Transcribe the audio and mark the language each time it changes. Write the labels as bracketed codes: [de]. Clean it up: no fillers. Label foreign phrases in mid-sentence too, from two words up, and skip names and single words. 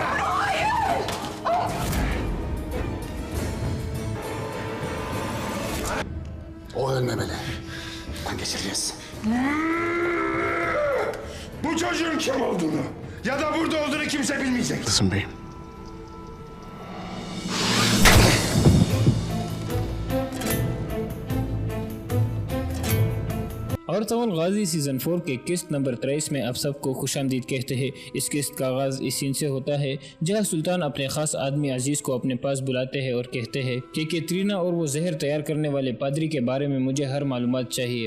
[tr] Hayır! O ölmemeli. Ben geçireceğiz. Bu çocuğun kim olduğunu ya da burada olduğunu kimse bilmeyecek. Kızım beyim. [hi] अर्तुगरुल गाजी सीजन 4 के किस्त नंबर 23 में आप सबको खुशामदीद कहते हैं। इस किस्त का आगाज इस सीन से होता है जहां सुल्तान अपने खास आदमी अजीज को अपने पास बुलाते हैं और कहते हैं कि कैटरीना और वो जहर तैयार करने वाले पादरी के बारे में मुझे हर मालूमात चाहिए।